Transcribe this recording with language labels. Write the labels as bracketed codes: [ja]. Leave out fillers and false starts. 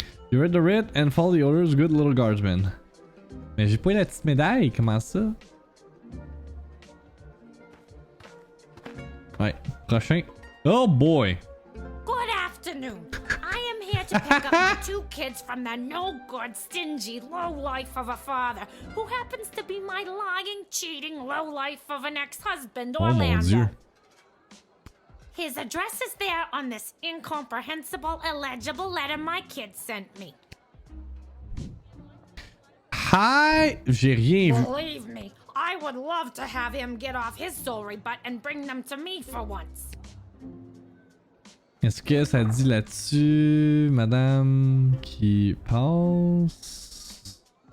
[en] You read the writ and follow the orders, good little guardsman. [fr] Mais j'ai pas eu la petite médaille, comment ça? Ouais, prochain. Oh boy! [en] Good afternoon. I am here to pick up my 2 kids from the no-good, stingy lowlife of a father who happens to be my lying, cheating lowlife of an ex-husband, [fr] Oh mon [en] Orlando. [fr] dieu. [en] His address is there on this incomprehensible, illegible letter my kid sent me. Hi! [fr] J'ai rien vu. [en] Believe me, I would love to have him get off his sorry butt and bring them to me for once. [fr] Est-ce que ça dit là-dessus, madame qui passe?